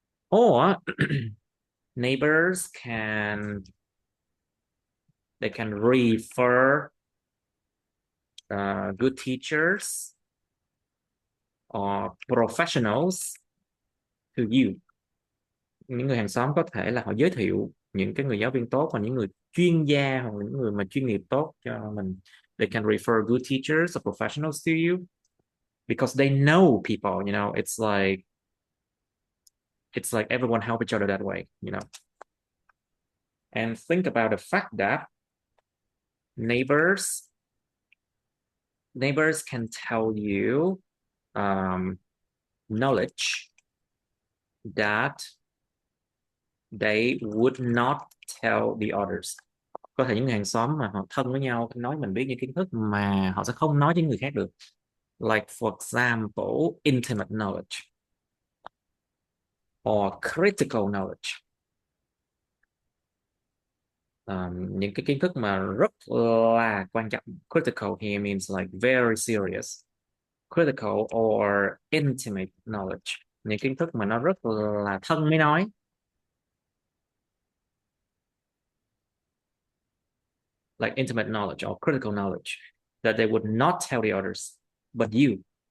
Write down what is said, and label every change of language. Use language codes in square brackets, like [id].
[en] Or neighbors can refer good teachers or professionals to you. [vi] Những người hàng xóm có thể là họ giới thiệu những cái người giáo viên tốt và những người chuyên gia hoặc những người mà chuyên nghiệp tốt cho mình. [en] They can refer good teachers or professionals to you because they know people, you know. It's like everyone help each other that way, you know. And think about the fact that neighbors can tell you knowledge that they would not tell the others. [vi] Có thể những người hàng xóm mà họ thân với nhau nói mình biết những kiến thức mà họ sẽ không nói với người khác được. [en] Like for example, intimate knowledge or critical knowledge. [vi] Những cái kiến thức mà rất là quan trọng. [en] Critical here means like very serious. Critical or intimate knowledge. [vi] Những kiến thức mà nó rất là thân mới nói. [en] Like intimate knowledge or critical knowledge that they would not tell the others, but you.